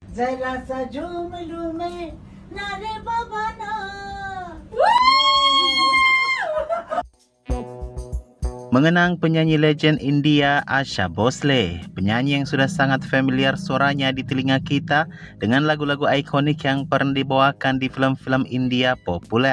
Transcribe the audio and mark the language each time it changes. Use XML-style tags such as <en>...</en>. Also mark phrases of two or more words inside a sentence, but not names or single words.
<hi>जरा सा झूम लूं मैं ना रे बाबा ना.</hi> <id>Mengenang penyanyi legend India Asha Bhosle, penyanyi yang sudah sangat familiar suaranya di telinga kita dengan lagu-lagu ikonik yang pernah dibawakan di film-film India populer.</id>